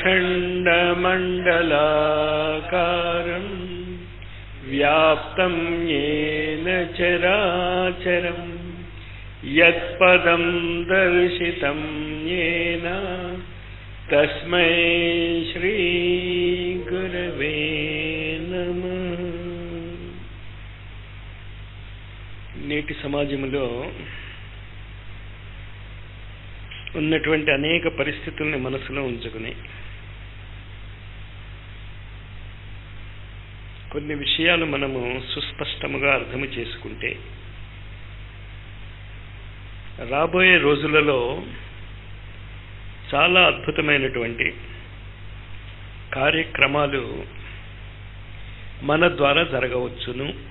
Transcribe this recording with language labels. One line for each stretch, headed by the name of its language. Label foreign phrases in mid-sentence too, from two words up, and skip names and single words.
Sanskrit: अखण्डमण्डलाकारं व्याप्तं येन चराचरं यत्पदं दर्शितं येन तस्मै श्री गुरवे नमः।
Telugu: నేటి సమాజంలో ఉన్నటువంటి అనేక పరిస్థితుల్ని మనసులో ఉంచుకుని కొన్ని విషయాలు మనము సుస్పష్టముగా అర్థము చేసుకుంటే రాబోయే రోజులలో చాలా అద్భుతమైనటువంటి కార్యక్రమాలు మన ద్వారా జరగవచ్చును.